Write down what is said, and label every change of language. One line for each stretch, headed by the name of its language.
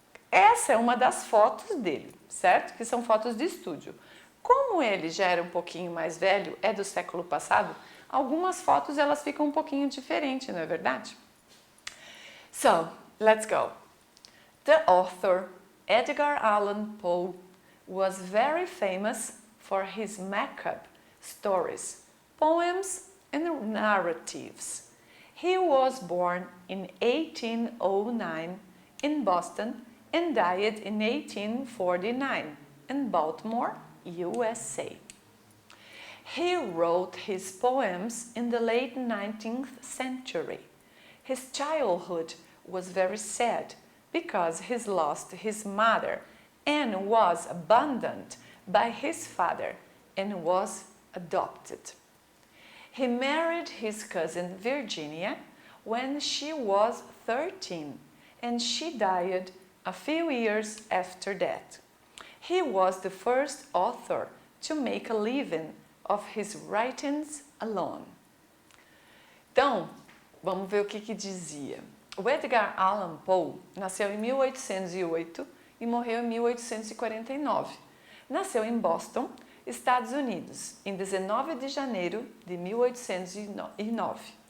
Portuguese: Essa é uma das fotos dele, certo? Que são fotos de estúdio. Como ele já era um pouquinho mais velho, é do século passado, algumas fotos elas ficam um pouquinho diferentes, não é verdade?
English: So, let's go. The author, Edgar Allan Poe, was very famous for his macabre stories, poems and narratives. He was born in 1809 in Boston and died in 1849 in Baltimore, USA. He wrote his poems in the late 19th century. His childhood was very sad because he lost his mother and was abandoned by his father and was adopted. He married his cousin Virginia when she was 13 and she died a few years after that. He was the first author to make a living of his writings alone.
Portuguese: Então, vamos ver o que dizia. O Edgar Allan Poe nasceu em 1808 e morreu em 1849. Nasceu em Boston, Estados Unidos, em 19 de janeiro de 1809.